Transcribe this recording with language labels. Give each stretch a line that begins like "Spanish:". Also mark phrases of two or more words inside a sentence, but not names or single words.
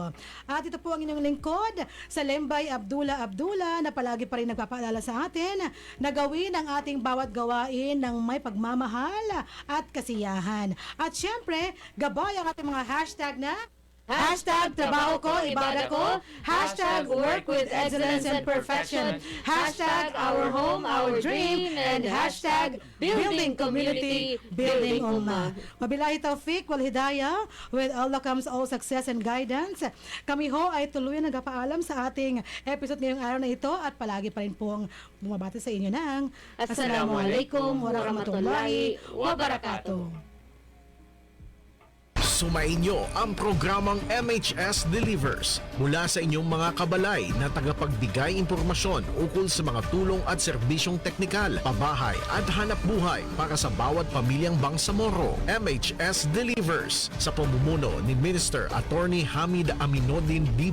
Filipino: At ito po ang inyong lingkod sa Lembay Abdullah na palagi pa rin nagpapaalala sa atin na gawin ang ating bawat gawain ng may pagmamahal at kasiyahan. At syempre, gabay ang ating mga hashtag na Hashtag trabaho ko, ibada ko.
English: Hashtag work with excellence and perfection. Hashtag our home, our dream. And hashtag building community, building ummah.
Arabic: وبالله التوفيق والهداية.
English: With Allah comes all success and guidance.
Filipino: Kami ho ay tuluyan nagpapaalam sa ating episode ngayong araw na ito at palagi pa rin pong bumabati sa inyo ng
Arabic: السلام عليكم ورحمة الله وبركاته.
Filipino: Sumainyo ang programang MHS Delivers mula sa inyong mga kabalay na tagapagbigay impormasyon ukol sa mga tulong at serbisyong teknikal, pabahay at hanap buhay para sa bawat pamilyang Bangsamoro. MHS Delivers sa pamumuno ni Minister Attorney Hamid Aminuddin B.